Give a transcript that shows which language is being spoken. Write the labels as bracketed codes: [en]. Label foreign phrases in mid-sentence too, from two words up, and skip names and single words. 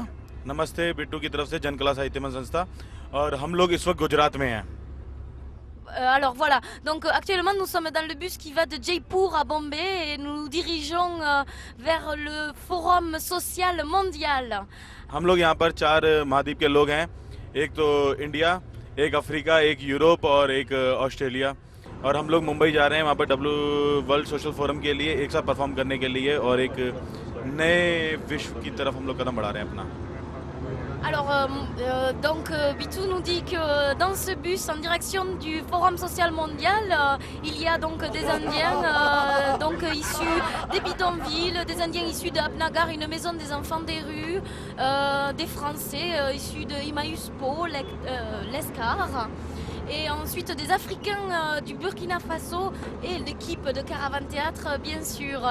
[hi] नमस्ते बिट्टू की तरफ से जन कला साहित्य मंच संस्था, और हम लोग इस वक्त गुजरात में हैं। [fr] Alors voilà, donc actuellement nous sommes dans le bus qui va de Jaipur à Bombay et nous nous dirigeons vers le forum social mondial. [hi] हम लोग यहाँ पर 4 महाद्वीप के लोग हैं, एक तो इंडिया, एक अफ्रीका, एक यूरोप और एक ऑस्ट्रेलिया, और हम लोग मुंबई जा रहे हैं वहाँ पर वर्ल्ड सोशल फोरम के लिए एक साथ परफॉर्म करने के लिए और एक नए विश्व की तरफ हम लोग कदम बढ़ा रहे हैं अपना। [fr] Alors, Bitou nous dit que dans ce bus en direction du Forum social mondial, il y a donc des Indiens issus des bidonvilles, des Indiens issus de Apnagar, une maison des enfants des rues, des Français issus de Emmaüs Po, l'Escar, et ensuite des Africains du Burkina Faso et l'équipe de Caravane Théâtre, bien sûr.